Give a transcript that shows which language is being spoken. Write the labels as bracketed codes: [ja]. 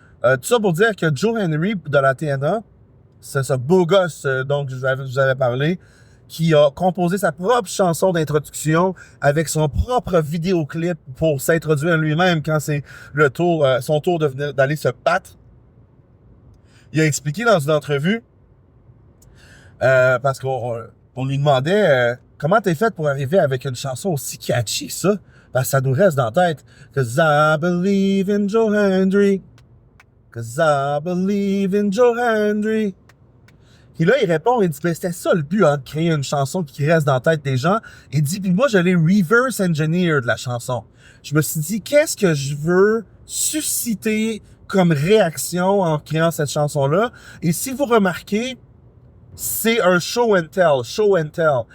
[fr] Tout ça pour dire que Joe Hendry de la TNA, c'est ce beau gosse dont je vous avais parlé, qui a composé sa propre chanson d'introduction avec son propre vidéoclip pour s'introduire lui-même quand c'est son tour d'aller se battre. Il a expliqué dans une entrevue, parce qu'on On lui demandait comment t'es fait pour arriver avec une chanson aussi catchy, ça? Parce que ça nous reste dans la tête. [en] Cause I believe in Joe Hendry. Cause I believe in Joe Hendry. [fr] Et là, il répond, il dit, ben, c'était ça le but, hein, de créer une chanson qui reste dans la tête des gens. Il dit, puis moi, je l'ai [en] reverse engineer [fr] de la chanson. Je me suis dit, qu'est-ce que je veux susciter comme réaction en créant cette chanson-là? Et si vous remarquez, c'est un [en] show and tell, show and tell.